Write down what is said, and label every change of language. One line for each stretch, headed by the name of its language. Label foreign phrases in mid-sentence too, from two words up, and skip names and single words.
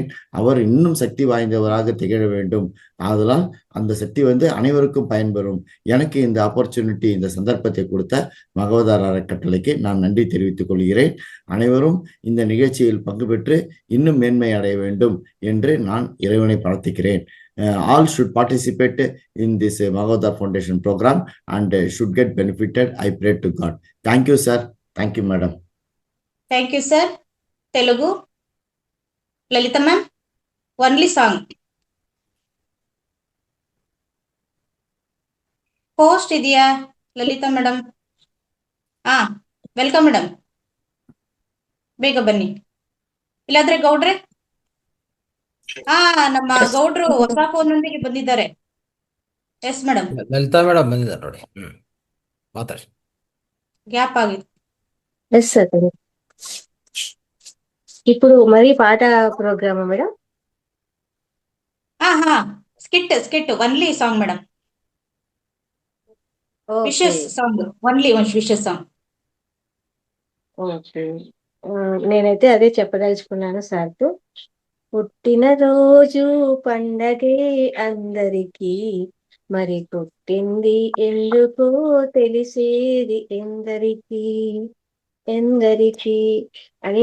Tamil: அவர் இன்னும் சக்தி வாய்ந்தவராக திகழ வேண்டும். ஆதலால் அந்த சக்தி அனைவருக்கும் பயன்பெறும். எனக்கு இந்த ஆப்பர்ச்சுனிட்டி, இந்த சந்தர்ப்பத்தை கொடுத்த மகவதார் அறக்கட்டளைக்கு நான் நன்றி தெரிவித்துக் கொள்கிறேன். அனைவரும் இந்த நிகழ்ச்சியில் பங்கு பெற்று இன்னும் மேன்மை அடைய வேண்டும் என்று நான் இறைவனை பிரார்த்திக்கிறேன்.
English: All should participate in this Mahavadar Foundation program and should get benefited. I pray to God. Thank you, sir. Thank you, madam. Thank you, sir. Telugu. Lalita ma'am, only song.
Kannada: Host ಇದೆಯಾ ಲಲಿತಾ ಮೇಡಮ್?
English: welcome madam,
Kannada: ಬೇಗ ಬನ್ನಿ. ಇಲ್ಲಾಂದ್ರೆ ಗೌಡ್ರೆ, ನಮ್ಮ ಗೌಡ್ರು ಹೊಸ ಫೋನ್ ನೊಂದಿಗೆ ಬಂದಿದ್ದಾರೆ.
English: yes madam,
Kannada: ಲಲಿತಾ ಮೇಡಮ್ ಬಂದಿದ್ದಾರೆ ನೋಡಿ. ಮಾತಾಡಿ. ಗ್ಯಾಪ್ ಆಗಿದೆ.
English: yes sir.
Telugu: ఇప్పుడు మరి పాట ప్రోగ్రామా మేడం?
English: ಹಾ skit only song madam. wishes song, only wishes song.
Telugu: ఓకే, నేనైతే అదే చెప్పదలుచుకున్నాను సార్తో. పుట్టినరోజు పండగే అందరికీ, మరి పుట్టింది ఎందుకో తెలిసేది ఎందరికీ అని.